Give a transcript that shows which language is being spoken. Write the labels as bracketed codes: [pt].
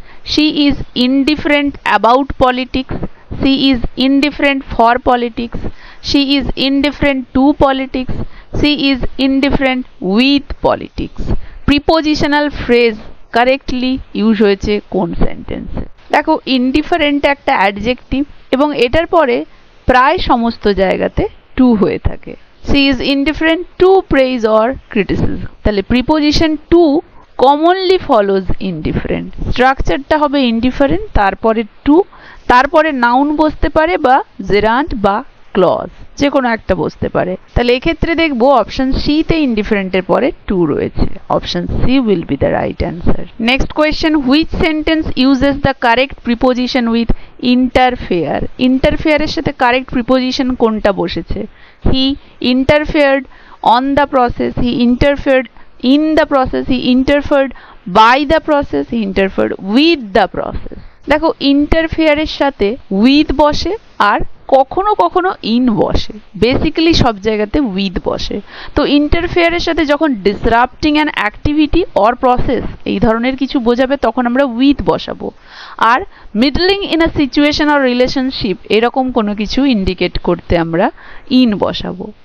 [en] She is indifferent about politics. She is indifferent for politics. She is indifferent to politics. She is indifferent with politics. [bn] Prepositional phrase correctly use হয়েছে কোন সেন্টেন্সে? দেখো, indifferent একটা adjective এবং এটার পরে প্রায় সমস্ত জায়গাতে টু হয়ে থাকে। [en] She is indifferent to praise or criticism, তাহলে preposition to commonly follows indifferent. [bn] স্ট্রাকচারটা হবে ইনডিফারেন্ট, তারপরে টু, তারপরে নাউন বসতে পারে বা জেরান্ট বা ক্লজ, যে কোনো একটা বসতে পারে। তাহলে এক্ষেত্রে দেখবো অপশন সি তে ইনডিফারেন্টের পরে টু রয়েছে। [en] Option C will be the right answer. Next question, which sentence uses the correct preposition with interfere? [bn] ইন্টারফেয়ারের সাথে কারেক্ট প্রিপোজিশন কোনটা বসেছে? [en] He interfered on the process, he interfered in the process, he interfered by the process, he interfered with the process. [bn] দেখো, ইন্টারফেয়ারের সাথে with বসে আর কখনো কখনো in বসে, basically সব জায়গাতে উইথ বসে। তো ইন্টারফেয়ারের সাথে যখন [en] disrupting an activity or process [bn] এই ধরনের কিছু বোঝাবে তখন আমরা উইথ বসাবো। আর [en] middling in a situation or relationship [bn] এরকম কোনো কিছু ইন্ডিকেট করতে আমরা ইন বসাবো।